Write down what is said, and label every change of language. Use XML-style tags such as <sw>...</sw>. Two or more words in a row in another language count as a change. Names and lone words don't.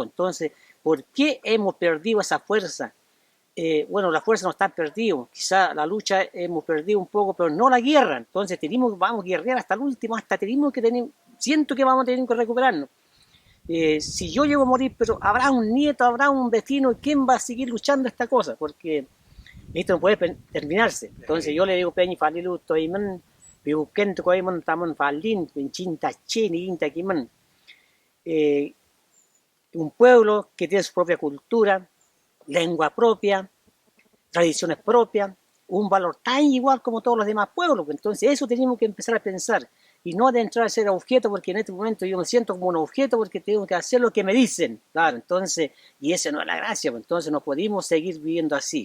<es>Entonces, ¿por qué hemos perdido esa fuerza? Bueno, la fuerza no está perdida, quizá la lucha hemos perdido un poco, pero no la guerra. Entonces vamos a guerrear hasta el último, siento que vamos a tener que recuperarnos. Si yo llego a morir, pero habrá un nieto, habrá un vecino, ¿quién va a seguir luchando esta cosa? Porque esto no puede terminarse. Entonces yo le digo, Peñi, Falilu, Toiman, Piuquento, Coiman, Taman, Falín, Pinchinta, Chini, Inta, Quiman. Un pueblo que tiene su propia cultura, lengua propia, tradiciones propias, un valor tan igual como todos los demás pueblos. Entonces eso tenemos que empezar a pensar y no de entrar a ser objeto, porque en este momento yo me siento como un objeto porque tengo que hacer lo que me dicen, claro, entonces, y esa no es la gracia, entonces no podemos seguir viviendo así.</es>